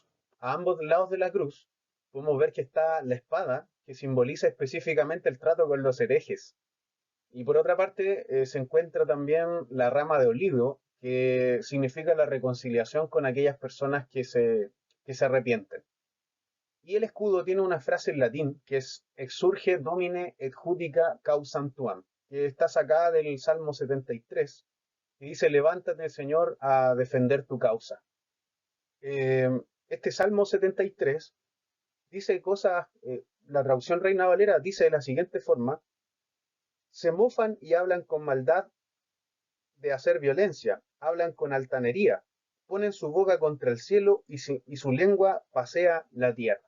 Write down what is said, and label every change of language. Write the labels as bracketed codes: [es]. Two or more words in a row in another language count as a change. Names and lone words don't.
[es] A ambos lados de la cruz podemos ver que está la espada, que simboliza específicamente el trato con los herejes. Y por otra parte, se encuentra también la rama de olivo, que significa la reconciliación con aquellas personas que se arrepienten. Y el escudo tiene una frase en latín que es [la] Exurge Domine et judica causam tuam, [es] que está sacada del Salmo 73, que dice: Levántate, Señor, a defender tu causa. Eh, este Salmo 73 dice cosas, la traducción Reina Valera dice de la siguiente forma: se mofan y hablan con maldad de hacer violencia, hablan con altanería, ponen su boca contra el cielo y su lengua pasea la tierra.